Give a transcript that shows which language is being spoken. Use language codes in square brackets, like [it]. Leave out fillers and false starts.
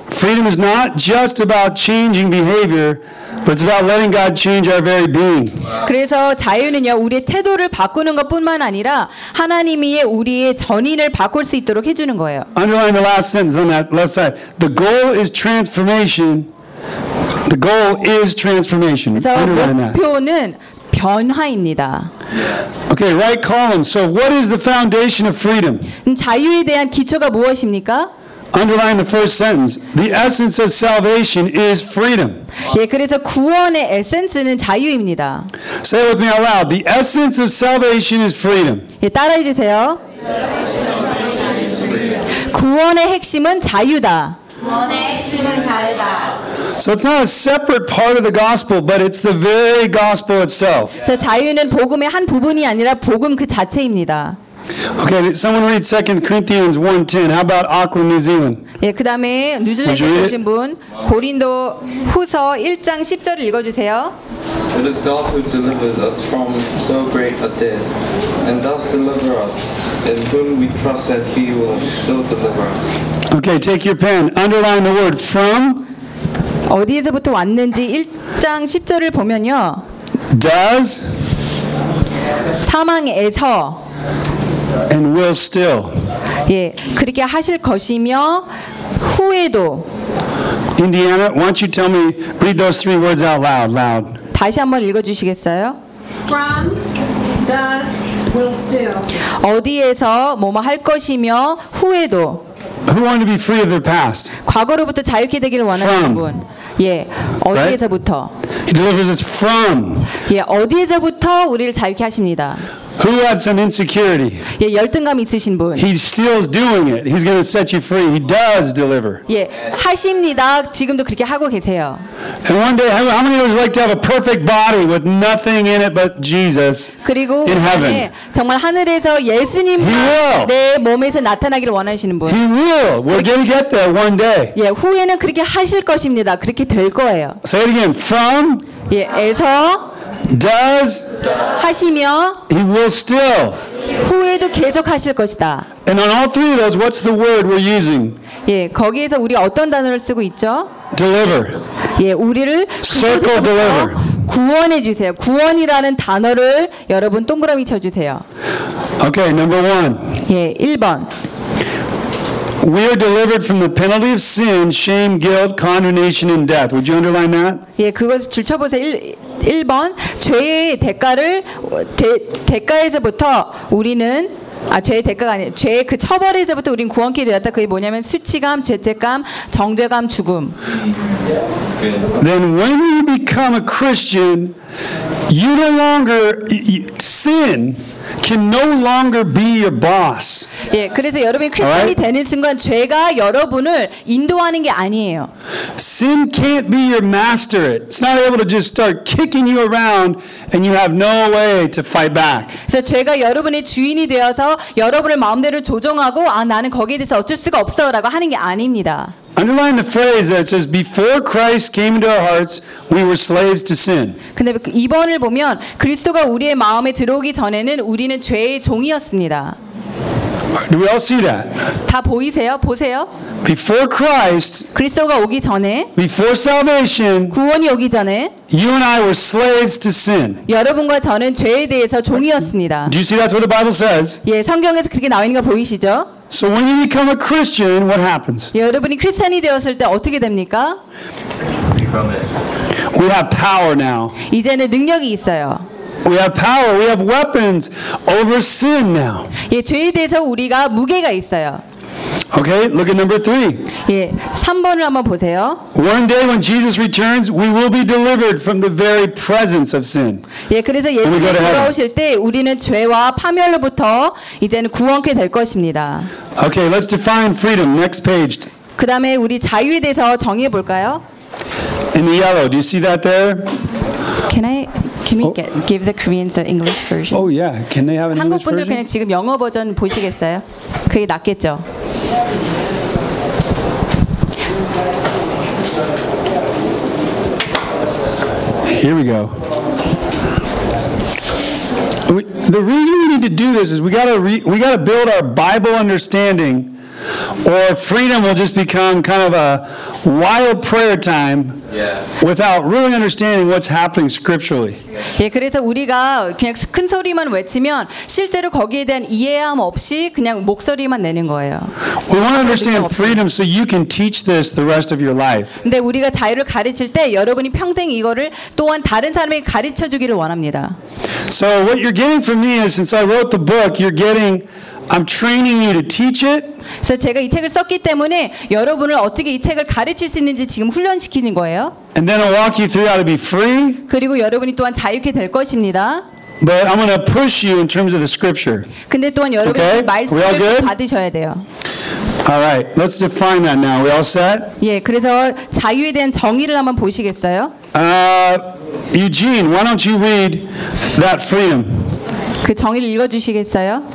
[en] Freedom is not just about changing behavior, but it's about letting God change our very being. [ko] 그래서 자유는요, 우리의 태도를 바꾸는 것뿐만 아니라 하나님이 우리의 전인을 바꿀 수 있도록 해 주는 거예요. [en] Underline the last sentence on that left side. The goal is transformation. The goal is transformation. [ko] 목표는 변화입니다. [en] Okay, right column. So what is the foundation of freedom? [ko] 자유에 대한 기초가 무엇입니까? [en] Underline the first sentence. The essence of salvation is freedom. [ko] 예, 그래서 구원의 에센스는 자유입니다. [en] Say it with me out loud. The essence of salvation is freedom. [ko] 예, 따라해 주세요. 구원의 핵심은 자유다. 구원의 핵심은 자유다. [en] So it's not a separate part of the gospel, but it's the very gospel itself. [ko] 자유는 복음의 한 부분이 아니라 복음 그 자체입니다. [en] Okay, someone read 2 Corinthians 1:10. How about Auckland, New Zealand? [ko] 예, 그다음에 뉴질랜드 오신 분 고린도 후서 1장 10절을 읽어 주세요. [en] It is God who delivered us from so great a death, and thus deliver us, in whom we trust that He will still deliver us. Okay, take your pen. Underline the word from. [ko] 어디에서부터 왔는지 1장 10절을 보면요. [en] Does. [ko] 사망에서. [en] And will still. [ko] 예, 그렇게 하실 것이며 후에도. [en] Indiana, why don't you tell me, read those three words out loud, loud. [ko] 다시 한번 읽어주시겠어요? [en] From, does, will still. [ko] 어디에서 뭐뭐 할 것이며 후에도. [en] Who wanted to be free of their past? [ko] 과거로부터 자유케 되기를 원하는 분. 예, 어디에서부터? [en] He delivers us from. [ko] 예, 어디에서부터 우리를 자유케 하십니다. [en] Who has some insecurity? [ko] 예, 열등감 있으신 분. [en] He still is doing it. He's going to set you free. He does deliver. [ko] 예, 하십니다. 지금도 그렇게 하고 계세요. [en] And one day, how many of us would like to have a perfect body with nothing in it but Jesus in heaven? [ko] 정말 하늘에서 예수님 내 몸에서 나타나기를 원하시는 분. [en] He will. We're going to get there one day. [ko] 예, 후에는 그렇게 하실 것입니다. 그렇게 될 거예요. [en] Say it again. From. [ko] 예, 에서. [en] Does [ko] 하시며 [en] He will still [ko] 후에도 계속 하실 것이다. [en] And on all three of those, what's the word we're using? [ko] 예, 거기에서 우리 어떤 단어를 쓰고 있죠? [en] Deliver. [ko] 예, 우리를 [en] Circle deliver. [ko] 구원해 주세요. 구원이라는 단어를 여러분 동그라미 쳐 주세요. [en] Okay, number one. [ko] 예, 1번. [en] We are delivered from the penalty of sin, shame, guilt, condemnation, and death. Would you underline that? [ko] 예, 그것을 줄쳐 보세요. 1번 죄의 대가를 대가에서부터 우리는 아 죄의 대가가 아니에요. 죄의 그 처벌에서부터 우린 구원케 되었다. 그게 뭐냐면 수치감, 죄책감, 정죄감, 죽음. [en] Then when you become a Christian, you no longer sin can no longer be your boss. [ko] 예, 그래서 여러분이 크리스천이 되는 순간 죄가 여러분을 인도하는 게 아니에요. [en] Sin can't be your master. It's not able to just start kicking you around and you have no way to fight back. [ko] 그래서 죄가 여러분의 주인이 되어서 여러분을 마음대로 조종하고 아 나는 거기에 대해서 어쩔 수가 없어라고 하는 게 아닙니다. [en] Underline the phrase that says before Christ came into our hearts we were slaves to sin. [ko] 근데 2번을 보면 그리스도가 우리의 마음에 들어오기 전에는 우리는 죄의 종이었습니다. [en] Do we all see that? [ko] 다 보이세요? 보세요? [en] Before Christ, [ko] 그리스도가 오기 전에, [en] before salvation, [ko] 구원이 오기 전에, [en] you and I were slaves to sin. [ko] 여러분과 저는 죄에 대해서 종이었습니다. [en] Do you see that's what the Bible says? [ko] 예, 성경에서 그렇게 나와 있는 거 보이시죠? [en] So when you become a Christian, what happens? [ko] 여러분이 크리스천이 되었을 때 어떻게 됩니까? [en] We have power now. [ko] 이제는 능력이 있어요. [en] We have power. We have weapons over sin now. [ko] 예, 죄에 대해서 우리가 무게가 있어요. [en] Okay, look at number 3. [ko] 예, 3번을 한번 보세요. [en] One day when Jesus returns, we will be delivered from the very presence of sin. [ko] 예, 그래서 예수님이 돌아오실 때 우리는 죄와 파멸로부터 이제는 구원케 될 것입니다. [en] Okay, let's define freedom. Next page. [ko] 그다음에 우리 자유에 대해서 정의해 볼까요? [en] In the yellow, do you see that there? Can we give the Koreans the English version? Oh yeah, can they have an English version? [ko] 한국분들 그냥 지금 영어 버전 보시겠어요? 그게 낫겠죠? [en] Here we go. The reason we need to do this is we got to build our Bible understanding, or freedom will just become kind of a wild prayer time. Yeah. Without really understanding what's happening scripturally. [ko] 예, 그래서 우리가 그냥 큰 소리만 외치면 실제로 거기에 대한 이해함 없이 그냥 목소리만 내는 거예요. [en] We want to understand freedom so you can teach this the rest of your life. [ko] 근데 우리가 자유를 가르칠 때 여러분이 평생 이거를 또한 다른 사람에게 가르쳐 주기를 원합니다. [en] So what you're getting from me is since I wrote the book, you're getting I'm training you to teach it. [ko] 그래서 제가 이 책을 썼기 때문에 여러분을 어떻게 이 책을 가르칠 수 있는지 지금 훈련시키는 거예요. [en] And then I'll walk you through how to be free. [ko] 그리고 여러분이 또한 자유케 될 것입니다. [en] But I'm going to push you in terms of the scripture. [ko] 근데 또한 여러분이 말씀을 받으셔야 돼요. [en] All right. Let's define that now. We all set? [ko] 예, 그래서 자유에 대한 정의를 한번 보시겠어요? [en] Eugene, why don't you read that freedom? [ko] 그 정의를 읽어 주시겠어요?